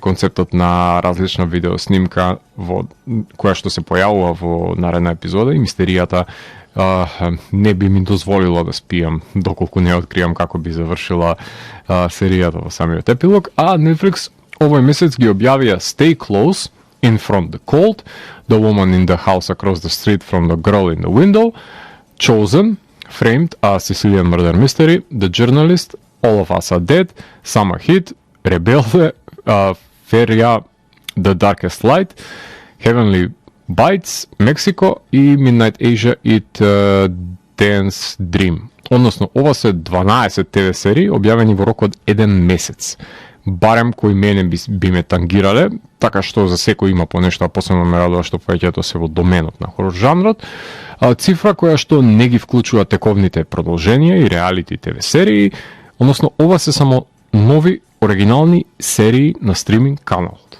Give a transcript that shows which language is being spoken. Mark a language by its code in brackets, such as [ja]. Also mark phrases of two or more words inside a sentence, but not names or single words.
[mk] концептот на различна видеоснимка која што се појавува во наредна епизода и мистеријата не би ми дозволило да спијам доколку не откријам како би завршила серијата во самиот епилог, а Netflix овој месец ги објавија Stay Close, In From the Cold, The Woman in the House Across the Street from the Girl in the Window, Chosen, Framed, a Sicilian Murder Mystery, The Journalist, All of Us Are Dead, Summer Heat, Rebelde, Feria, The Darkest Light, Heavenly Bites, Mexico и Midnight Asia It Dance Dream. Односно, ова се 12 ТВ серии објавени во рок од 1 месец. Барем кои мене би ме тангирале, така што за секој има по нешто, а посебно ме радува што повеќето се во доменот на хорор жанрот. Цифра која што не ги вклучува тековните продолженија и реалити ТВ серии, односно ова се само нови оригинални серии на стриминг каналот.